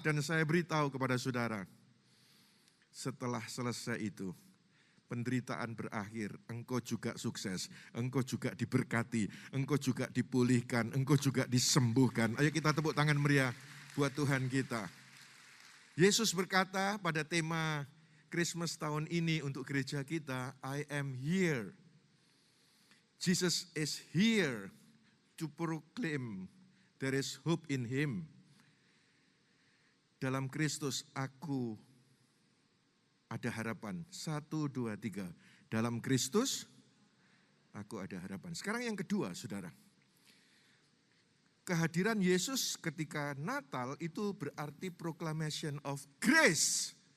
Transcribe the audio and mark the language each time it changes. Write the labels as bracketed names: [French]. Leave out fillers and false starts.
[Indonesian] Dan saya beritahu kepada saudara, setelah selesai itu, penderitaan berakhir, engkau juga sukses, engkau juga diberkati, engkau juga dipulihkan, engkau juga disembuhkan. Ayo kita tepuk tangan meriah buat Tuhan kita. Yesus berkata pada tema Christmas tahun ini untuk gereja kita, [English] I am here. Jesus is here to proclaim there is hope in Him. [Indonesian] Dalam Kristus aku ada harapan. 1, 2, 3. Dalam Kristus aku ada harapan. Sekarang yang kedua, saudara. Kehadiran Yesus ketika Natal itu berarti [English] proclamation of grace.